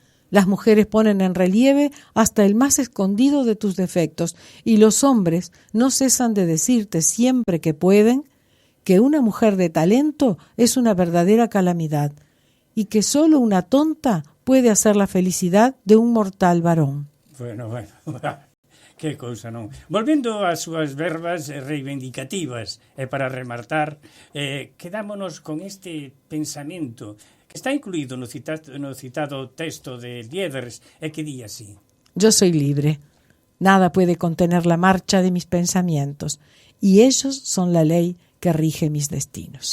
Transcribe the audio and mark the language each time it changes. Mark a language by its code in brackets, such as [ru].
[es] Las mujeres ponen en relieve hasta el más escondido de tus defectos, y los hombres no cesan de decirte siempre que pueden que una mujer de talento es una verdadera calamidad y que solo una tonta puede hacer la felicidad de un mortal varón. [gl] Bueno, que cousa, non? Volvendo ás súas verbas reivindicativas, e para rematar, quedámonos con este pensamento que está incluído no citado texto de Lieders e que di así: [es] Yo soy libre, nada puede contener la marcha de mis pensamientos, y ellos son la lei que rige mis destinos.